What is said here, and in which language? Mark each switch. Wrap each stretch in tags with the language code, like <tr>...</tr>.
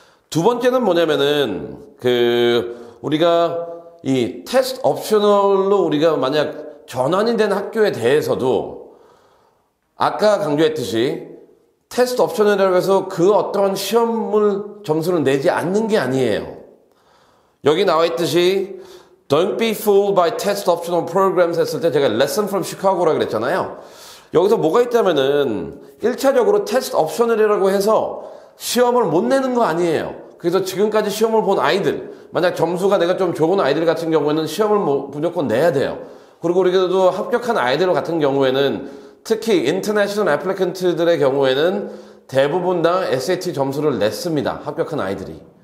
<ko>두 번째는 뭐냐면은 우리가 이 테스트 옵셔널로 우리가 만약 전환이 된 학교에 대해서도 아까 강조했듯이 테스트 옵셔널이라고 해서 그 어떤 시험을 점수를 내지 않는 게 아니에요. 여기 나와 있듯이</ko> <en>Don't be fooled by test optional programs</en> <ko>했을 때 제가 Lesson from Chicago라고 그랬잖아요. 여기서 뭐가 있다면은 1차적으로 테스트 옵셔널이라고 해서 시험을 못 내는 거 아니에요. 그래서 지금까지 시험을 본 아이들, 만약 점수가 내가 좀 좋은 아이들 같은 경우에는 시험을 무조건 내야 돼요. 그리고 우리도 합격한 아이들 같은 경우에는 특히 인터내셔널 애플리컨트들의 경우에는 대부분 다 SAT 점수를 냈습니다. 합격한 아이들이.</ko>